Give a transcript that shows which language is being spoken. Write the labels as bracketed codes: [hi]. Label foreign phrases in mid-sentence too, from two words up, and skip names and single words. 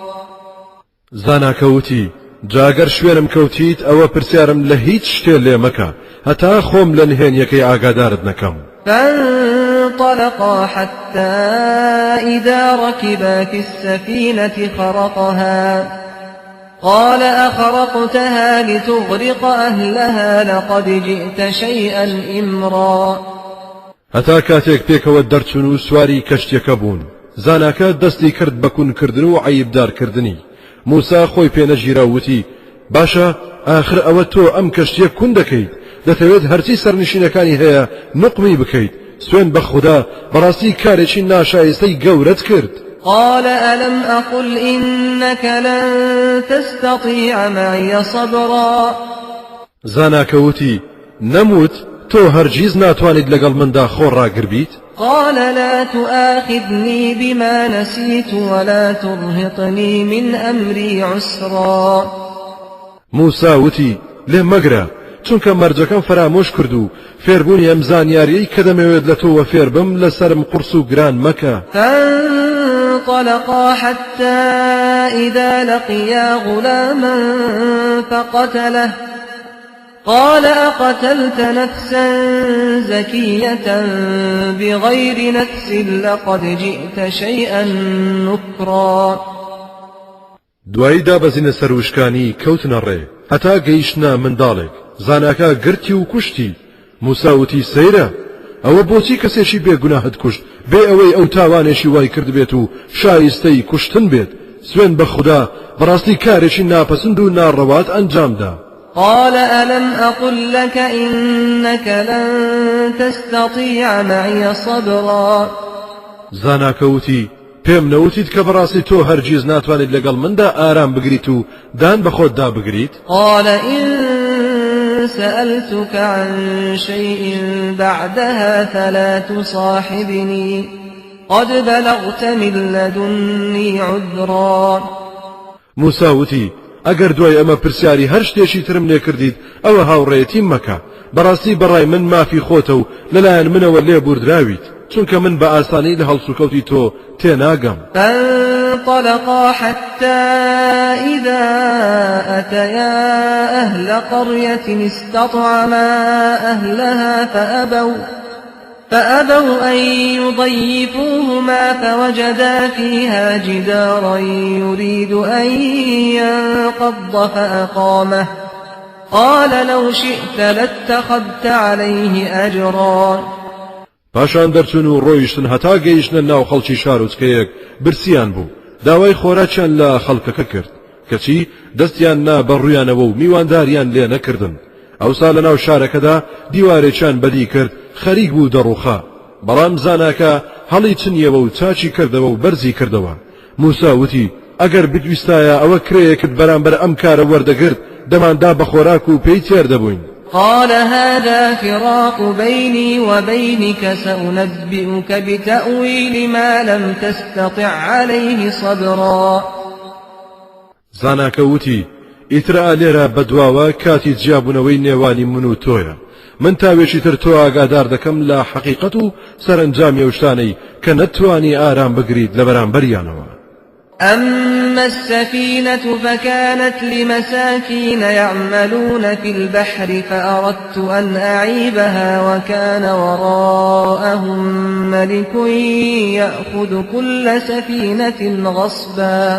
[ckb] زاناکە وتی جاگەر شوێنم کەوتیت ئەوە پرسیارم لە هیچ شتێ لێ مەکە هەتا خۆم لە نهێنیەکەی ئاگادارت نەکەم. [ar] فانطلقا حتى إذا ركبا في السفينة خرقها قال أخرقتها لتغرق أهلها لقد جئت شيئا إمرا. [ckb] هەتا کاتێک پێکەوە دەرچون و سواری کەشتێکە بوون، زاناکە دەستی کرد بە کوونکردن و عەیبدارکردنی. موسا خۆی پێنەژیرا وتی باشە ئاخر ئەوە تۆ ئەم کەشتیە کون دەکەیت، دەتەوێت هەرچی سەرنشینەکانی هەیە نقمی بکەیت، سوێن بە خوددا بەڕاستی کارێکی ناشایستەی گەورەت کرد. [ar] قال ألم أقل إنك لن تستطيع معي صبرا. [ckb] زاناکە وتی نەموت تۆ هەرگیز ناتوانیت لەگەڵ مندا خۆڕاگر بیت؟ [ar] قال لا تؤاخذني بما نسيت ولا ترهقني من أمري عسرا. [ckb] موسا وتی لێم مەگرە چونکە مەرجەکەم فرامۆش کرد و فێربوونی ئەم زانیاریەی کە دەمەوێت لە تۆوە فێر بم لەسرم قورس و گران مەکە. [ar] فانطلقا حتى إذا لقيا غلاما فقتله قال أقتلت نفسا زكية بغير نفس لقد جئت شيئا نكرا. [ckb] دوایی دابەزینە سەروشکانی کەوتنە ڕێ هەتا گەیشتنە منداڵێک، زاناکە گرتی و کوشتی. موسا وتی سەیرە ئەوە بۆچی کەسێکی بێگوناهت کوشت بێ ئەوەی ئەو تاوانێکی وای کرد بێت و شایستەی کوشتن بێت؟ سوێن بە خوددا بەڕاستی کارێکی ناپەسند و ناڕەوات ئەنجامدا. [ar] قال ألم أقل لك إنك لن تستطيع معي صبرا. [ckb] زاناکە وتی پێم نەوتیت کە بەڕاستی تۆ هەرگیز ناتوانیت لەگەڵ مندا ئارام بگریت و دان بە خۆتدا بگریت؟ [ar] قال إن سألتك عن شيء بعدها فلا تصاحبني قد بلغت من لدني عذرا. [ckb] موسا وتی ئەگەر دوای ئەمە پرسیاری هەر شتێکی ترم لێ کردیت ئەوە هاوڕێیەتیم مەکە، بەڕاستی بەڕای من مافی خۆتە و لەلایەن منەوە لێ بوردراویت، چونکە من بە ئاسانی لە هەڵسوکەوتی تۆ تێناگەم. [ar] فانطلقا حتى إذا أتيا أهل قرية استطعما أهلها فأبوا أن يضيفوهما فوجدا فيها جدارا يريد أن ينقض فأقامه قال لو شئت لاتخذت عليه أجرا. [ckb] پاشان دەرچون و ڕۆیشتن هەتا گەیشتنە ناو خەڵکی شارۆچکەیەک برسیان بوو داوای خۆراکیان لە خەڵکەکە کرد کەچی دەستیان نا بەڕوویانەوە و میوانداریان لێ نەکردن ئەوسا لە ناو شارەکەدا دیوارێکیان بەدی کرد خەریک بوو دەڕووخا بەڵام زاناکە هەڵی چنیەوە و چاچی کردەوە و بەرزی کردەوە موسا وتی ئەگەر بتویستایە ئەوە کرێیەکت بەرامبەر ئەم کارە وەردەگرت دەماندا بە خۆراک و پێی تێر دەبووین [ar] قال هذا فراق بيني وبينك سأنبئك بتأويل ما لم تستطع عليه صبرا [ckb] زاناکە وتی ئیترا لێرە بەدواوە کاتی جیابوونەوەی نێوانی من و تۆیە من تاوێکی تر تۆ ئاگادار دەکەم لە حەقیقەت و سەرنجامی ئەو شتانەی کە نەتوانی ئارام بگریت لە بەرامبەریانەوە [ar] أما السفينة فكانت لمساكين يعملون في البحر فأردت أن أعيبها وكان وراءهم ملك يأخذ كل سفينة غصبا